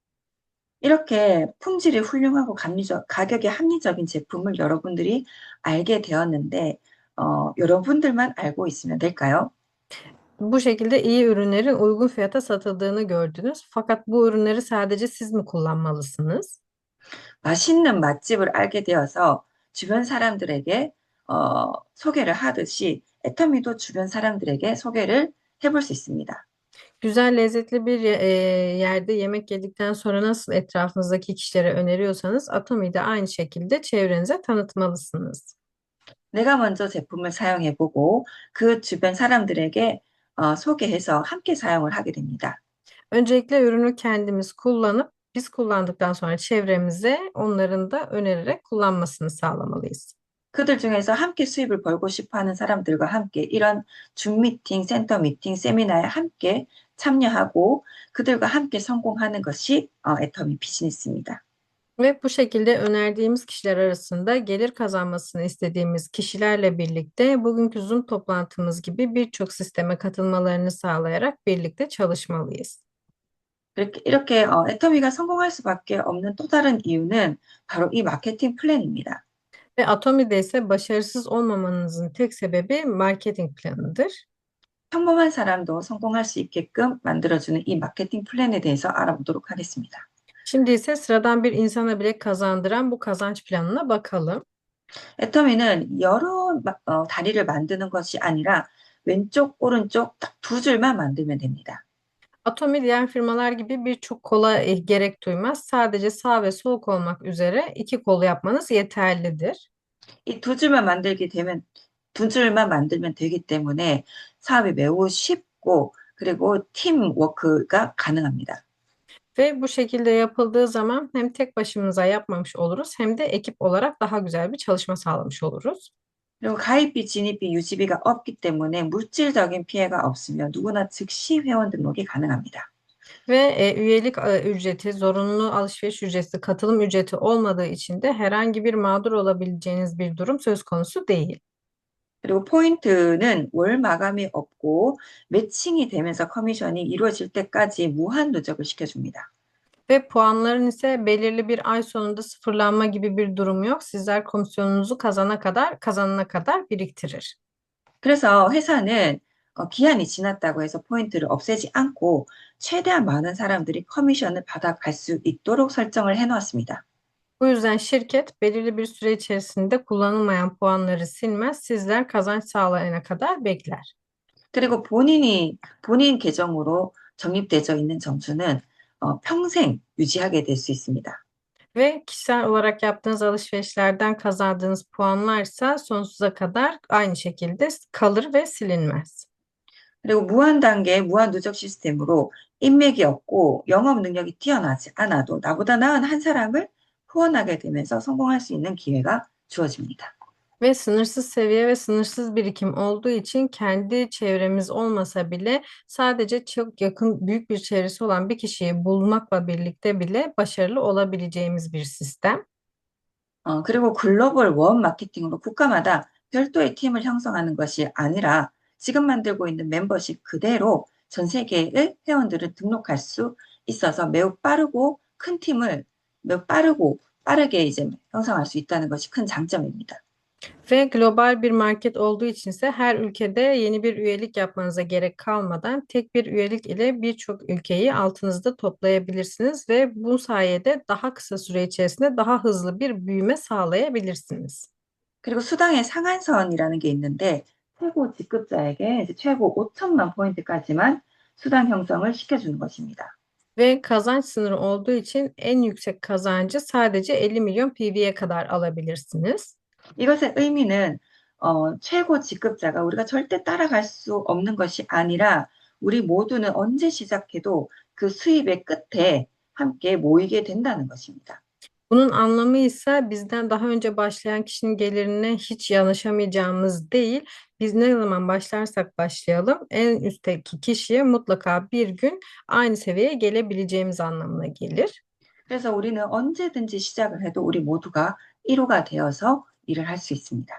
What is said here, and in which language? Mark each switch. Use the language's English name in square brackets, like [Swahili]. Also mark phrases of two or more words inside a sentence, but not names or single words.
[Korean] 이렇게 품질이 훌륭하고 가격이 합리적인 제품을 여러분들이 알게 되었는데, 여러분들만 알고 있으면 될까요? [Turkish] Bu şekilde iyi ürünlerin uygun fiyata satıldığını gördünüz. Fakat bu ürünleri sadece siz mi kullanmalısınız? [Korean] 맛있는 맛집을 알게 되어서 주변 사람들에게 소개를 하듯이 애터미도 주변 사람들에게 소개를 해볼 수 있습니다. [Turkish] Güzel, lezzetli bir yerde yemek yedikten sonra nasıl etrafınızdaki kişilere öneriyorsanız Atomi'yi de aynı şekilde çevrenize tanıtmalısınız. [Korean] 내가 먼저 제품을 사용해보고 그 주변 사람들에게 소개해서 함께 사용을 하게 됩니다. [Turkish] Öncelikle ürünü kendimiz kullanıp biz kullandıktan sonra çevremize onların da önererek kullanmasını sağlamalıyız. [Korean] 그들 중에서 함께 수입을 벌고 싶어 하는 사람들과 함께 이런 줌 미팅, 센터 미팅, 세미나에 함께 참여하고 그들과 함께 성공하는 것이 애터미 비즈니스입니다. [Turkish] Ve bu şekilde önerdiğimiz kişiler arasında gelir kazanmasını istediğimiz kişilerle birlikte bugünkü Zoom toplantımız gibi birçok sisteme katılmalarını sağlayarak birlikte çalışmalıyız. [Korean] 이렇게 애터미가 성공할 수밖에 없는 또 다른 이유는 바로 이 마케팅 플랜입니다. [Turkish] Ve Atomi'de ise başarısız olmamanızın tek sebebi marketing planıdır. [Korean] 평범한 사람도 성공할 수 있게끔 만들어주는 이 마케팅 플랜에 대해서 알아보도록 하겠습니다. [Turkish] Şimdi ise sıradan bir insana bile kazandıran bu kazanç planına bakalım. [Korean] 애터미는 여러 다리를 만드는 것이 아니라 왼쪽, 오른쪽 딱 두 줄만 만들면 됩니다. [Turkish] Atomi diğer firmalar gibi birçok kola gerek duymaz. Sadece sağ ve sol kol olmak üzere iki kolu yapmanız yeterlidir. [Korean] 이 두 줄만 만들면 되기 때문에 사업이 매우 쉽고 그리고 팀 워크가 가능합니다. [Turkish] Ve bu şekilde yapıldığı zaman hem tek başımıza yapmamış oluruz hem de ekip olarak daha güzel bir çalışma sağlamış oluruz. [Korean] 그리고 가입비, 진입비, 유지비가 없기 때문에 물질적인 피해가 없으며 누구나 즉시 회원 등록이 가능합니다. [Turkish] Ve üyelik ücreti, zorunlu alışveriş ücreti, katılım ücreti olmadığı için de herhangi bir mağdur olabileceğiniz bir durum söz konusu değil. [Korean] 그리고 포인트는 월 마감이 없고 매칭이 되면서 커미션이 이루어질 때까지 무한 누적을 시켜줍니다. [Turkish] Ve puanların ise belirli bir ay sonunda sıfırlanma gibi bir durum yok. Sizler komisyonunuzu kazanana kadar biriktirir. [Korean] 그래서 회사는 기한이 지났다고 해서 포인트를 없애지 않고 최대한 많은 사람들이 커미션을 받아갈 수 있도록 설정을 해놓았습니다. [Turkish] Bu yüzden şirket belirli bir süre içerisinde kullanılmayan puanları silmez. Sizler kazanç sağlayana kadar bekler. [Korean] 그리고 본인 계정으로 적립되어 있는 점수는 평생 유지하게 될 수 있습니다. [Turkish] Ve kişisel olarak yaptığınız alışverişlerden kazandığınız puanlarsa sonsuza kadar aynı şekilde kalır ve silinmez. [Korean] 그리고 무한 단계, 무한 누적 시스템으로 인맥이 없고 영업 능력이 뛰어나지 않아도 나보다 나은 한 사람을 후원하게 되면서 성공할 수 있는 기회가 주어집니다. [Turkish] Ve sınırsız seviye ve sınırsız birikim olduğu için kendi çevremiz olmasa bile sadece çok yakın büyük bir çevresi olan bir kişiyi bulmakla birlikte bile başarılı olabileceğimiz bir sistem. [Korean] 그리고 글로벌 원 마케팅으로 국가마다 별도의 팀을 형성하는 것이 아니라 지금 만들고 있는 멤버십 그대로 전 세계의 회원들을 등록할 수 있어서 매우 빠르고 큰 팀을 매우 빠르게 이제 형성할 수 있다는 것이 큰 장점입니다. [Turkish] Ve global bir market olduğu için ise her ülkede yeni bir üyelik yapmanıza gerek kalmadan tek bir üyelik ile birçok ülkeyi altınızda toplayabilirsiniz ve bu sayede daha kısa süre içerisinde daha hızlı bir büyüme sağlayabilirsiniz. [Korean] 그리고 수당의 상한선이라는 게 있는데 최고 직급자에게 이제 최고 5천만 포인트까지만 수당 형성을 시켜주는 것입니다. [Turkish] Ve kazanç sınırı olduğu için en yüksek kazancı sadece 50 milyon PV'ye kadar alabilirsiniz. [Korean] 이것의 의미는 최고 직급자가 우리가 절대 따라갈 수 없는 것이 아니라 우리 modu는 언제 시작해도 그 수입의 끝에 함께 모이게 된다는 것입니다. [Turkish] Bunun anlamı ise bizden daha önce başlayan kişinin gelirine hiç yanaşamayacağımız değil, biz ne zaman başlarsak başlayalım en üstteki kişiye mutlaka bir gün aynı seviyeye gelebileceğimiz anlamına gelir. [Korean] 그래서 우리는 언제든지 시작을 해도 우리 모두가 1호가 되어서 일을 할 수 있습니다.